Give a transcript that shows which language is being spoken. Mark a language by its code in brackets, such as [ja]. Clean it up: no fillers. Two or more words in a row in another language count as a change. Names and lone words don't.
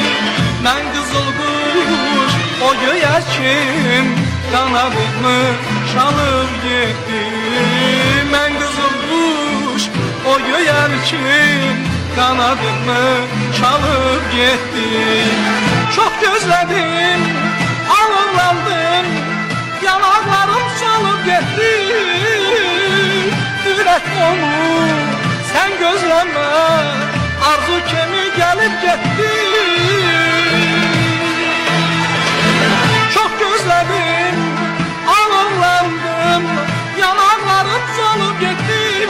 [az] Mən qızıl quş, o göyərkim, qanadımı çalıb getdim. Mən qızıl quş, o göyərkim, qanadımı çalıb getdim. Çox gözlədim, alınlandım, yanaqlarım salıb getdim. [tr] Yürek onu sen gözleme, arzu kimi gelip gitti. Çok gözledim, alınlandım, yanaklarım solup gitti.